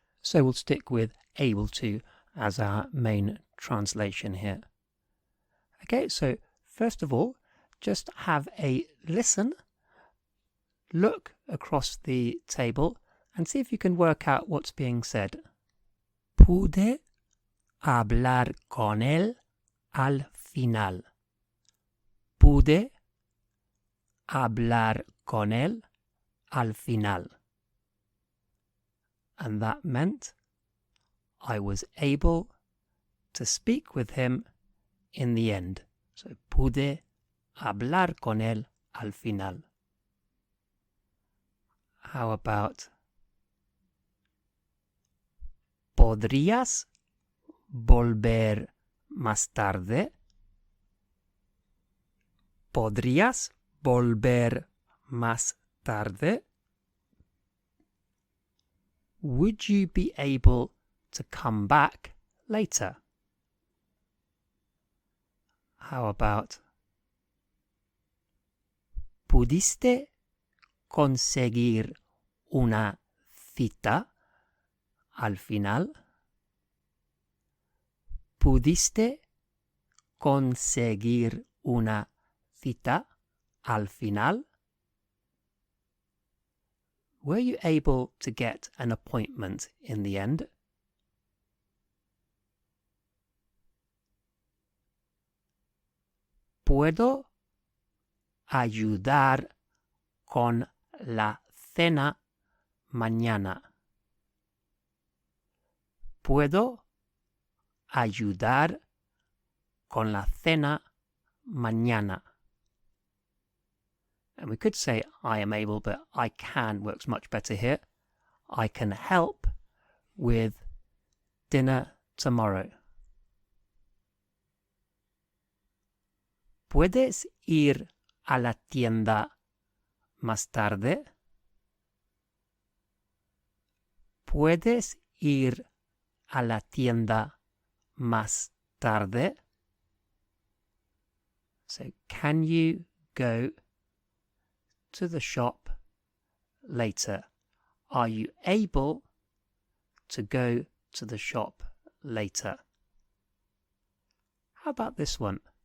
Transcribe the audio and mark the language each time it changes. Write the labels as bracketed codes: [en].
[en] So we'll stick with able to as our main translation here. Okay, so first of all, just have a listen, look across the table, and see if you can work out what's being said. [es] Pude hablar con él al final. Pude hablar con él al final. [en] And that meant I was able to speak with him in the end. [es] So pude hablar con él al final. [en] How about [es] ¿podrías volver más tarde? ¿Podrías volver más tarde? [en] Would you be able to come back later? How about [es] ¿pudiste conseguir una cita al final? ¿Pudiste conseguir una cita al final? [en] Were you able to get an appointment in the end? [es] puedo ayudar con la cena mañana. Puedo ayudar con la cena mañana. [en] And we could say I am able, but I can works much better here. I can help with dinner tomorrow. [es] ¿Puedes ir a la tienda más tarde? ¿Puedes ir a la tienda más tarde? [en] So, can you go to the shop later? Are you able to go to the shop later? How about this one?